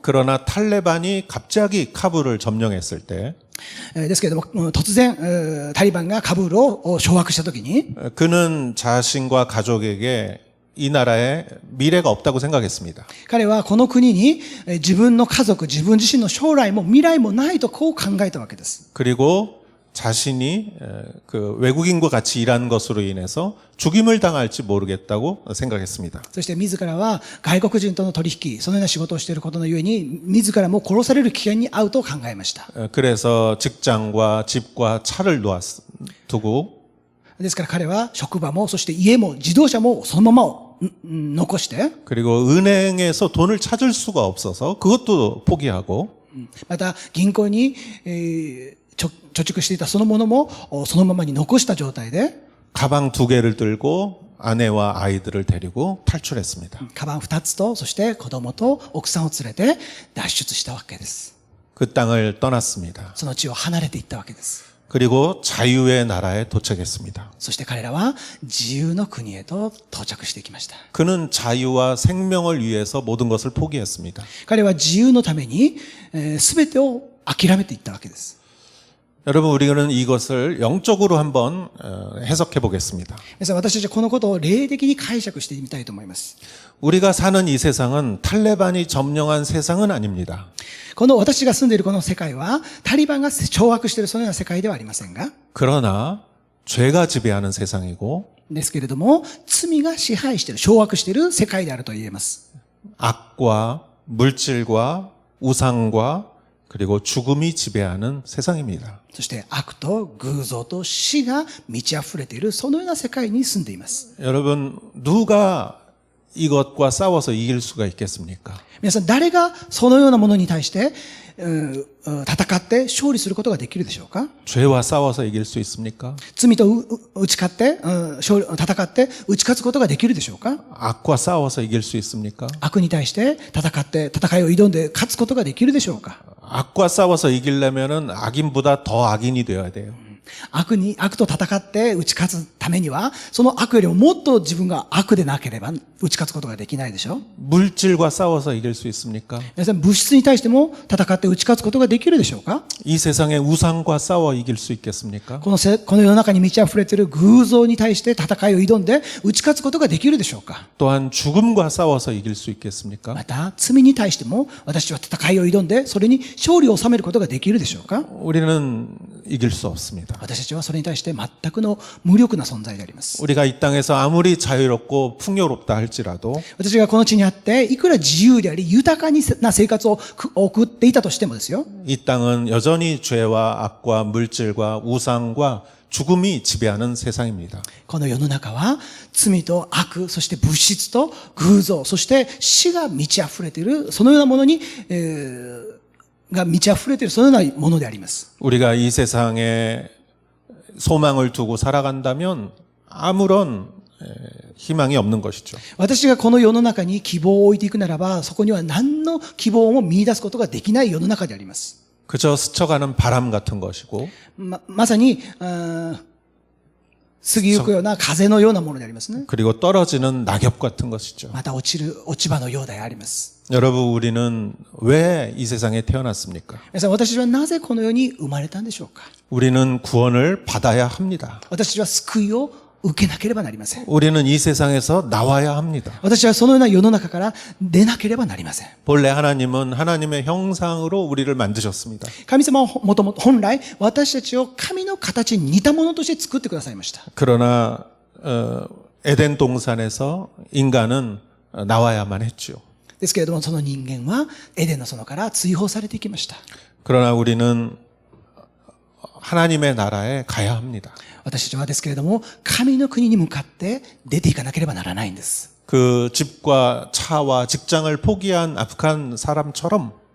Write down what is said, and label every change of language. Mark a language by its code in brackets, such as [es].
[ko] 그러나 탈레반이 갑자기 카불을 점령했을 때 [ja] ですけれども、突然、タリバンがカブールを掌握したときに、 [ko] 그는 자신과 가족에게 이 나라에 미래가 없다고 생각했습니다. [ja] 彼はこの国に自分の家族、自分自身の将来も未来もないとこう考えたわけです。 [ko] 그리고 자신이 그 외국인과 같이 일한 것으로 인해서 죽임을 당할지 모르겠다고 생각했습니다. [ja] そして自らは外国人との取引、そのような仕事をしていることのゆえに、自らも殺される危険に遭うと考えました。 [ko] 그래서 직장과 집과 차를 두고 [ja] ですから彼は職場も、そして家も自動車もそのまま残して、 [ko] 그리고 은행에서 돈을 찾을 수가 없어서 그것도 포기하고 [ja] また銀行に、貯蓄していたそのものもそのままに残した状態で、 [ko] 가방 2개를 들고 아내와 아이들을 데리고 탈출했습니다. [ja] カバン2つと、そして子供と奥さんを連れて脱出したわけです。 [ko] 그 땅을 떠났습니다. [ja] その地を離れていったわけです。 [ko] 그리고 자유의 나라에 도착했습니다. [ja] そして彼らは自由の国へと到着していきました。 [ko] 그는 자유와 생명을 위해서 모든 것을 포기했습니다. [ja] 彼は自由のために全てを諦めていったわけです。 [ko] 여러분, 우리는 이것을 영적으로 한번 해석해 보겠습니다. [ja] 皆さん、私たちはこのことを霊的に解釈してみたいと思います。 [ko] 우리가 사는 이 세상은 탈레반이 점령한 세상은 아닙니다. [ja] この私が住んでいるこの世界はタリバンが掌握しているそのような世界ではありませんが、 [ko] 그러나 죄가 지배하는 세상이고 [ja] ですけれども罪が支配している、掌握している世界であると言えます。 [ko] 악과 물질과 우상과 그리고 죽음이 지배하는 세상입니다. [ja] そして悪と偶像と死が満ち溢れているそのような世界に住んでいます。 [ko] 여러분, 누가 이것과 싸워서 이길 수가 있겠습니까? [ja] 皆さん、誰がそのようなものに対して戦って勝利することができるでしょうか？ [ko] 죄와 싸워서 이길 수 있습니까? [ja] 罪と打ち勝って戦って打ち勝つことができるでしょうか？ [ko] 악과 싸워서 이길 수 있습니까? [ja] 悪に対して戦いを挑んで勝つことができるでしょうか？ [ko] 악과 싸워서 이기려면은 악인보다 더 악인이 되어야 돼요. [ja] 悪と戦って打ち勝つためには、その悪よりももっと自分が悪でなければ打ち勝つことができないでしょう。 [ko] 물질과 싸워서 이길 수 있습니까? [ja] 皆さん、物質に対しても戦って打ち勝つことができるでしょうか？ [ko] 이 세상의 우상과 싸워 이길 수 있겠습니까? [ja] この世の中に満ち溢れている偶像に対して戦いを挑んで打ち勝つことができるでしょうか？ [ko] 또한 죽음과 싸워서 이길 수 있겠습니까? [ja] また、罪に対しても私は戦いを挑んでそれに勝利を収めることができるでしょうか？ [ko] 우리는 이길 수 없습니다. [ja] 私たちはそれに対して全くの無力な存在であります。 [ko] 우리가 이 땅에서 아무리 자유롭고 풍요롭다 할지라도 [ja] 私がこの地にあって、いくら自由であり豊かな生活を送っていたとしてもですよ。 [ko] 이 땅은 여전히 죄와 악과 물질과 우상과 죽음이 지배하는 세상입니다. [ja] この世の中は罪と悪、そして物質と偶像、そして死が満ち溢れている、そのようなものに、が満ち溢れている、そのようなものであります。 [ko] 우리가 이 세상에 소망을 두고 살아간다면 아무런 희망이 없는 것이죠. [ja] 私がこの世の中に希望を置いていくならば、そこには何の希望も見出すことができない世の中であります。 [ko] 그저 스쳐가는 바람 같은 것이고 [ja] まさに、過ぎゆくような風のようなものでありますね。 [ko] 그리고 떨어지는 낙엽 같은 것이죠. [ja] また落ち葉のようであります。 [ko] 여러분, 우리는 왜 이 세상에 태어났습니까? [ja] 皆さん、私はなぜこの世に生まれたんでしょうか？ [ko] 우리는 구원을 받아야 합니다. [ja] 私は救いを受けなければなりません。 [ko] 우리는 이 세상에서 나와야 합니다. [ja] 私はそのような世の中から出なければなりません。 [ko] 본래 하나님은 하나님의 형상으로 우리를 만드셨습니다. [ja] 神様はもともと本来私たちを神の形に似たものとして作ってくださいました。 [ko] 그러나 에덴 동산에서 인간은 나와야만 했죠. [ja] ですけれども、その人間はエデンの園から追放されていきました。 [ko] 그러나 우리는 하나님의 나라에 가야 합니다. [ja] 私たちはですけれども、神の国に向かって出ていかなければならないんです。 [ko] 그 집과 차와 직장을 포기한 아프간 사람처럼